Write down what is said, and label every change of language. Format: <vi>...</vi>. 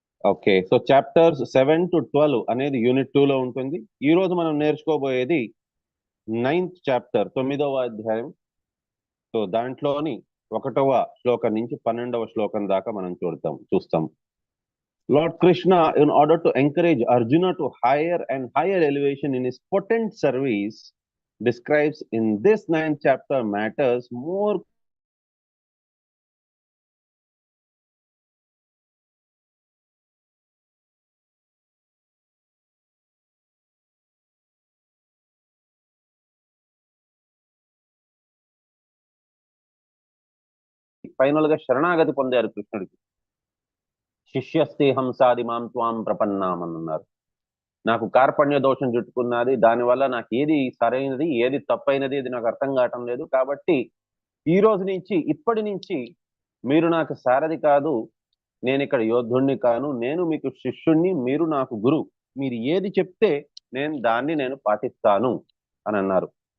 <te>Okay, so chapters 7 to 12 అనేది unit 2 లో ఉంటుంది. ఈ రోజు మనం నేర్చుకోబోయేది 9th చాప్టర్, 9వ అధ్యాయం. సో దాంట్లోని 1వ శ్లోకం నుంచి 12వ శ్లోకం దాకా మనం చూస్తాం.</te> <en>Lord Krishna, in order to encourage Arjuna to higher and higher elevation in his potent service, describes in this 9th chapter matters more</en> <te>final గా శరణాగతి పొందారు కృష్ణుడికి. శిష్యస్తే హంసాది మాం త్వాం ప్రపన్నామని అన్నారు. నాకు కార్పణ్య దోషం చుట్టుకున్నది, దానివల్ల నాకు ఏది సరైనది ఏది తప్పైనది ఇది నాకు అర్థం కావటం లేదు. కాబట్టి ఈ రోజు నుంచి ఇప్పటి నుంచి మీరు నాకు సారథి కాదు, నేను ఇక్కడ యోధుణ్ణి కాను, నేను మీకు శిష్యుణ్ణి, మీరు నాకు గురు, మీరు ఏది చెప్తే నేను పాటిస్తాను అని అన్నారు.</te>